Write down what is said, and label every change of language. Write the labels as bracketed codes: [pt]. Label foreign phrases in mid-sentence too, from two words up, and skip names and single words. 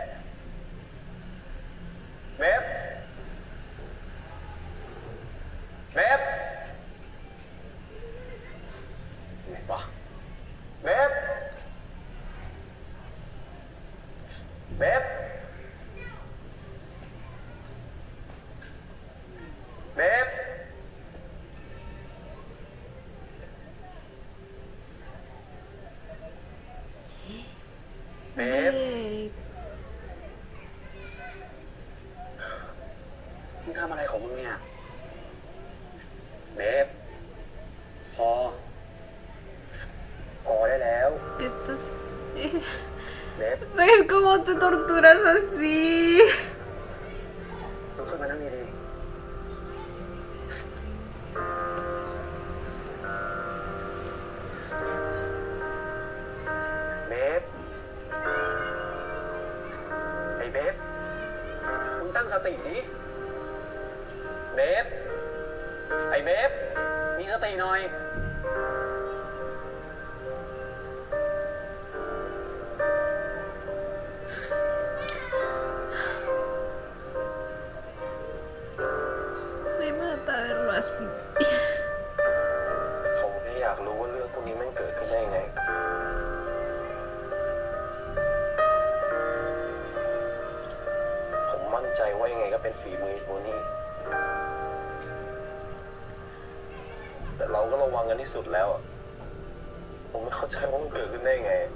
[th] เบฟเบฟไหนวะเบฟเบฟเบฟเบฟ Babe. มึงทำอะไรของมึงเนี่ย เบฟ พอ พอได้แล้ว [es] ¿Qué estás? [th] เบฟ [es] Babe, ¿cómo te torturas así? [th] ลุกขึ้นมานั่งดี เบฟสติดิเบฟไอ้เบฟมีสติหน่อย [es] Me mata verlo así. [th] ผมแค่อยากรู้ว่าเรื่องพวกนี้มันเกิดขึ้นได้ยังไง ผมมั่นใจว่ายังไงก็เป็นฝีมือโทนี่ แต่เราก็ระวังกันที่สุดแล้วอะผมไม่เข้าใจว่ามันเกิดขึ้นได้ยังไง